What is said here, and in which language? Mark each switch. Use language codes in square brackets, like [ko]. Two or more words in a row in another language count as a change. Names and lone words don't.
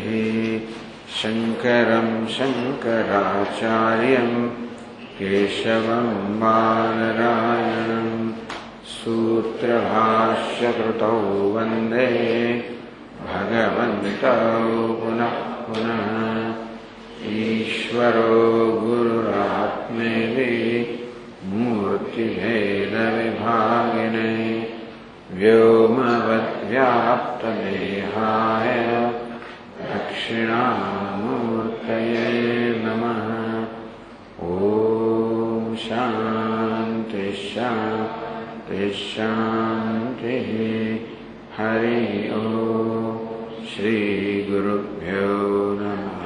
[sa] શંકરં શંકરાચાર્યં કેશવં બાદરાયણં સૂત્રભાષ્યકૃતૌ વંદે ભગવन्तૌ પુનઃ પુનઃ. ઈશ્વરો ગુરુરાત્મેતિ મૂર્તિભેદવિભાગિને વ્યોમવદ્વ્યાપ્તદેહાય દક્ષ दक्षिणामूर्तये नमः। ॐ शान्ति शान्ति शान्तिः। हरिः ॐ। श्रीगुरुभ्यो नमः।